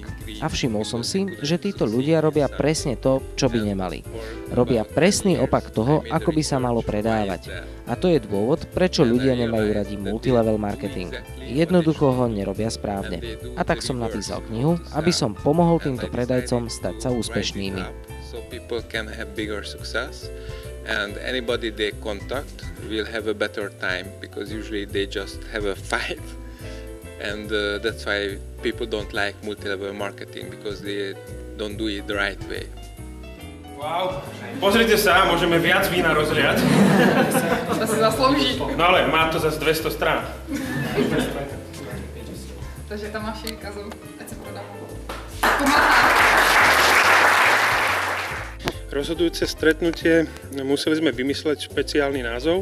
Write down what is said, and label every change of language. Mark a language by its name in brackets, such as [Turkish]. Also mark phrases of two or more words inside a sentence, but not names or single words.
[Slovak] A všimol som si, že títo ľudia robia presne to, čo by nemali. Robia presný opak toho, ako by sa malo predávať. A to je dôvod, prečo ľudia nemajú radi multilevel marketing. Jednoducho ho nerobia správne. A tak som napísal knihu, aby som pomohol týmto predajcom stať sa úspešnými. [English] And anybody they contact will have a better time because usually they just have a fight. And that's why people don't like multi-level marketing because they don't do it the right way. [Slovak] Wow, pozrite sa, môžeme viac vína rozliať. To si zaslúži. No ale má to zase 200 strán. Takže tam máš výkazov, ať sa prodá. Rozhodujúce stretnutie, museli sme vymysleť špeciálny názov.